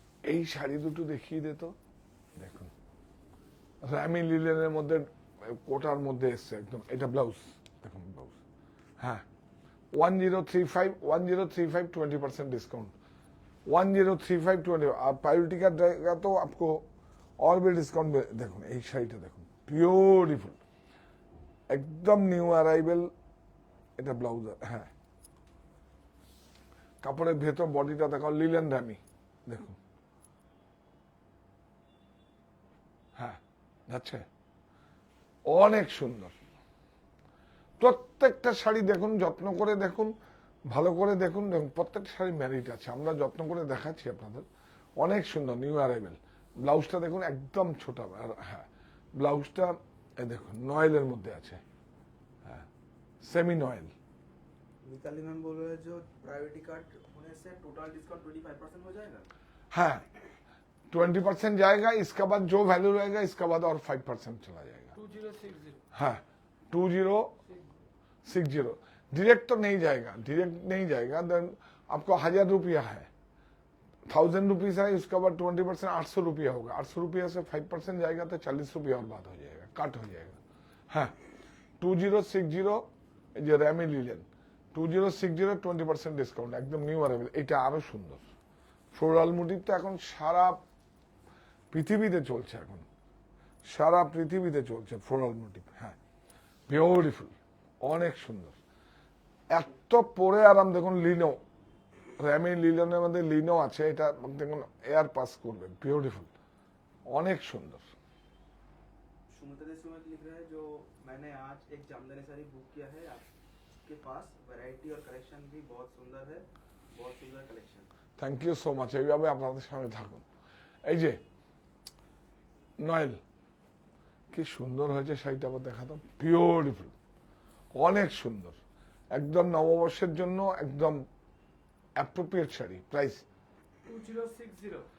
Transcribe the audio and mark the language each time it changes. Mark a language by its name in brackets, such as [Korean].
[Bangla] এই শাড়ি দুটো দেখিয়ে দিত। দেখুন র্যামি লিলেনের মধ্যে, কোটার মধ্যে এসছে একদম। এটা ব্লাউজ, দেখুন ব্লাউজ। [Hindi] হ্যাঁ, 1035, 20% डिस्काउंट, 1035 20। और प्रायोरिटी का रहेगा तो आपको और भी डिस्काउंट। [Bangla] देखो এই শাড়িটা দেখুন, বিউটিফুল, একদম নিউ অ্যারাইভেল। এটা ব্লাউজ। হ্যাঁ, কাপড়ের ভেতর বডিটা দেখো, লিলেন র্যামি, দেখুন। হ্যাঁ, যাচ্ছে, অনেক সুন্দর। প্রত্যেকটা শাড়ি দেখুন, যত্ন করে দেখুন, ভালো করে দেখুন। দেখুন প্রত্যেকটা শাড়ি ম্যারিট আছে, আমরা যত্ন করে দেখাচ্ছি আপনাদের। অনেক সুন্দর, নিউ অ্যারাইভেল। ব্লাউজটা দেখুন একদম ছোট। আর হ্যাঁ, ব্লাউজটা দেখুন নয়েলের মধ্যে আছে। [Hindi] হ্যাঁ, सेमी नॉयल। मिताली मैम बोल रहे हैं जो प्रायोरिटी कार्ड होने से टोटल डिस्काउंट 25% हो जाएगा। हाँ 20% जाएगा, इसके बाद जो वैल्यू रहेगा इसके बाद और 5% चला जाएगा। 2060 हाँ 2060 डायरेक्ट तो नहीं जाएगा, डायरेक्ट नहीं जाएगा। देन आपको 1000 रुपया है, 1000 रुपीज है, इसके बाद 20% 800 रुपया होगा। 800 रुपया से 5% जाएगा तो 40 रुपया और बात हो जाएगा, कट हो जाएगा। [Bangla] हाँ 2060 যে র্যামি নিলেন 2060 20% ডিসকাউন্ট, একদম নিউ অ্যারাইভেল। এটা আরো সুন্দর। ফ্লোরাল মোটিভ তো এখন সারা পৃথিবীতে চলছে, এখন সারা পৃথিবীতে চলছে ফ্লোরাল মোটিভ। হ্যাঁ বিউটিফুল, অনেক সুন্দর। এত পরে আরাম দেখুন। লিনো, র্যামি লিলনের মধ্যে লিনো আছে, এটা দেখুন এয়ার পাস করবে, বিউটিফুল, অনেক সুন্দর। [Hindi] सुमित लिख रहा है जो मैंने आज एक जामदानी साड़ी बुक किया है, आपके पास वैरायटी और कलेक्शन भी बहुत सुंदर है, बहुत सुंदर collection. [Bangla] Thank you so much. এইভাবে আপনাদের সঙ্গে থাকুন। এই যে নয়েল, কি সুন্দর হয়েছে শাড়িটা, আবার দেখাতাম, বিউটিফুল, অনেক সুন্দর, একদম নববর্ষের জন্য একদম অ্যাপ্রোপ্রিয়েট শাড়ি। প্রাইস 2060